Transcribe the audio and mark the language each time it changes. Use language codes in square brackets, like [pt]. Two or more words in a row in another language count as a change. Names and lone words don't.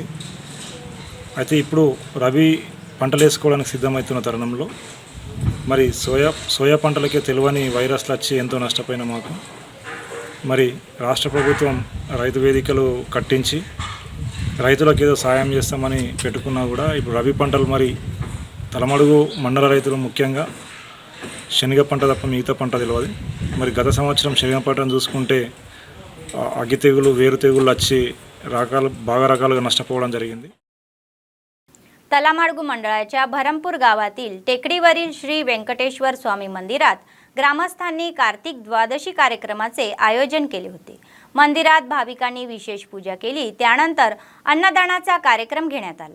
[te] అయితే ఇప్పుడు రబీ పంటలు వేసుకోవడానికి సిద్ధమవుతున్న తరుణంలో మరి సోయా పంటలకే తెలవని వైరస్లు వచ్చి ఎంతో నష్టపోయిన మాకు మరి రాష్ట్ర ప్రభుత్వం రైతు వేదికలు కట్టించి రైతులకు ఏదో సాయం చేస్తామని పెట్టుకున్నా కూడా ఇప్పుడు రబీ పంటలు మరి తలమడుగు మండల రైతులు ముఖ్యంగా శనగ పంట తప్ప మిగతా పంట తెలియదు. మరి గత సంవత్సరం శనగ పంటను చూసుకుంటే అగ్గి తెగులు, వేరు తెగుళ్ళు వచ్చి బాగా రకాలుగా నష్టపోవడం జరిగింది. [mr] तलामाडगू मंडळाच्या भरमपूर गावातील टेकडीवरील श्री व्यंकटेश्वर स्वामी मंदिरात ग्रामस्थांनी कार्तिक द्वादशी कार्यक्रमाचे आयोजन केले होते. मंदिरात भाविकांनी विशेष पूजा केली. त्यानंतर अन्नदानाचा कार्यक्रम घेण्यात आला.